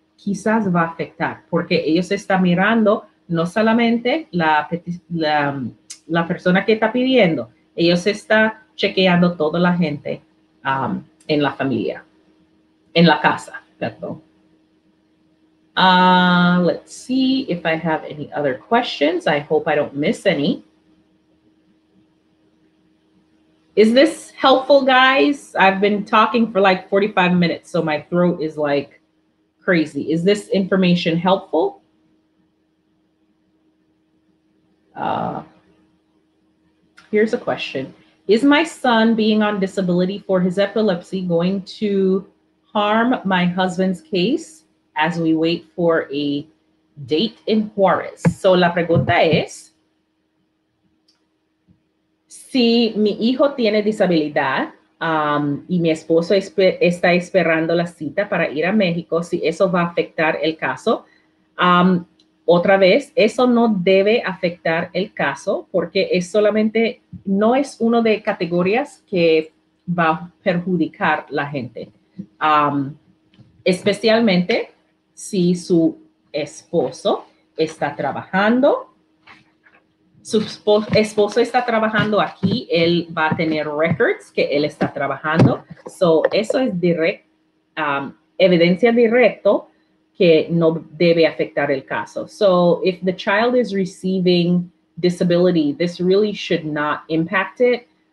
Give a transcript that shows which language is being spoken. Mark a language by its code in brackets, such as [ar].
[es] quizás va a afectar, porque ellos están mirando no solamente la persona que está pidiendo, ellos están chequeando toda la gente en la familia, en la casa, perdón. [en] Let's see if I have any other questions. I hope I don't miss any. Is this helpful, guys? I've been talking for like 45 minutes, so my throat is like crazy. Is this information helpful? Here's a question. Is my son being on disability for his epilepsy going to harm my husband's case as we wait for a date in Juarez? [es] So la pregunta es, si mi hijo tiene disabilidad y mi esposo está esperando la cita para ir a México, si eso va a afectar el caso. Otra vez, eso no debe afectar el caso porque es solamente, no es una de categorías que va a perjudicar la gente. Especialmente si su esposo está trabajando. Su esposo está trabajando aquí, él va a tener records que él está trabajando. So, eso es evidencia directa que no debe afectar el caso. [en] So, if the child is receiving disability, this really should not impact it.